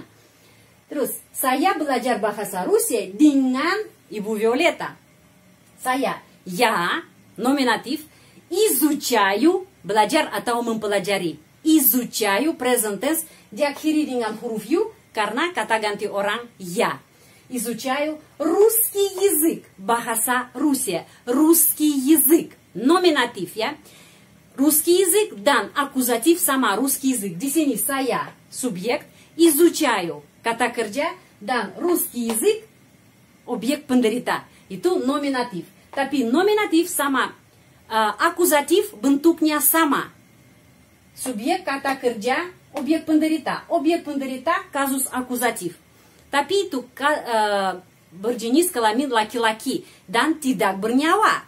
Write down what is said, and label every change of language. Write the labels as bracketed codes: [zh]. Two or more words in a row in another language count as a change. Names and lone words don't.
[id] Terus, saya belajar bahasa Rusia dengan Ibu Violeta. Saya, ya, nominatif, изучаю, belajar atau mempelajari. Изучаю, [en] present tense, [id] diakhiri dengan huruf yu, karena kata ganti orang, ya. [ru] Изучаю русский язык, [id] bahasa Rusia. [ru] Русский язык, [id] nominatif ya. [ru] Русский язык [id] dan akuzatif sama [ru] русский язык. [id] Di sini saya, subjek, изучаю, kata kerja, dan [ru] русский язык, [id] objek penderita. Itu nominatif. Tapi nominatif sama akuzatif bentuknya sama. Subjek kata kerja, objek penderita. Objek penderita kasus akuzatif. Tapi itu berjenis kelamin laki-laki dan tidak bernyawa.